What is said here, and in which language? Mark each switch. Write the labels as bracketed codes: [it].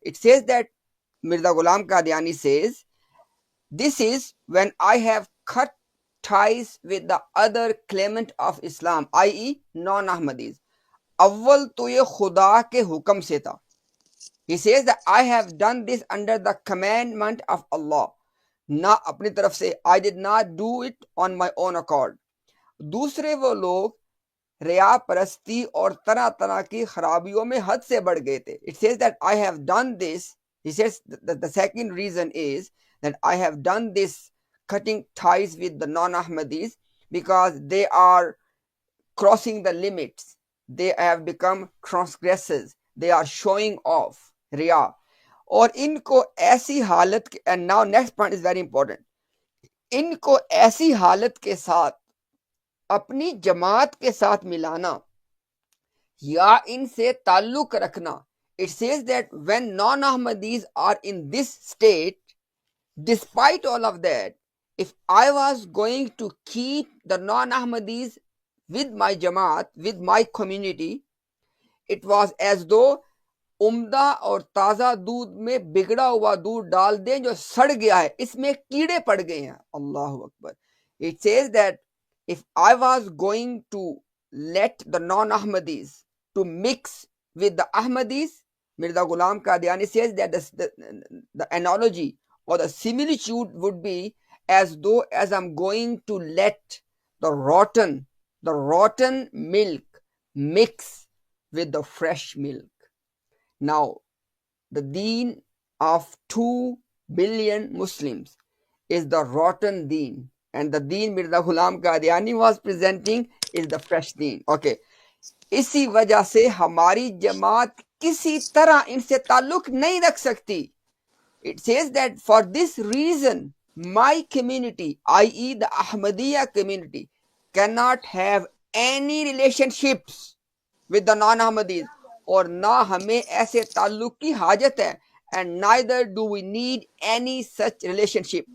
[en] It says that Mirza Ghulam Qadiani says, this is when I have cut ties with the other claimant of Islam, i.e. non-Ahmadis. [hi] अव्वल तो ये खुदा के हुक्म से था. [en] He says that I have done this under the commandment of Allah. [hi] ना अपनी तरफ से, [en] I did not do it on my own accord. [hi] दूसरे वो लोग रिया परस्ती और तरह तरह की खराबियों में हद से बढ़ गए थे. [en] It says that I have done this. He says that the second reason is that I have done this cutting ties with the non-Ahmadis because they are crossing the limits. They have become transgressors. They are showing off. Riya. [hi] और इनको ऐसी हालत, [en] and now next point is very important. [hi] इनको ऐसी हालत के साथ अपनी जमात के साथ मिलाना या इनसे ताल्लुक रखना. [en] It says that when non-Ahmadis are in this state, despite all of that, if I was going to keep the non-Ahmadis with my Jamaat, with my community, it was as though [hi] उम्दा और ताज़ा दूध में बिगड़ा हुआ दूध डाल दें जो सड़ गया है, इसमें कीड़े पड़ गए हैं. [ar] अल्लाहु अकबर. [en] It says that if I was going to let the non-Ahmadis to mix with the Ahmadis, Mirza Ghulam Qadiani says that the analogy or the similitude would be as though as I'm going to let the rotten milk mix with the fresh milk. Now, the deen of 2 billion Muslims is the rotten deen, and the deen Mirza Ghulam Qadiani was presenting is the fresh deen. Okay. [hi] इसी वजह से हमारी जमात किसी तरह इनसे ताल्लुक नहीं रख सकती. [en] It says that for this reason, my community, i.e. the Ahmadiyya community, cannot have any relationships with the non-Ahmadis, [hi] और ना हमें ऐसे ताल्लुक की हाजत है, [en] and neither do we need any such relationship.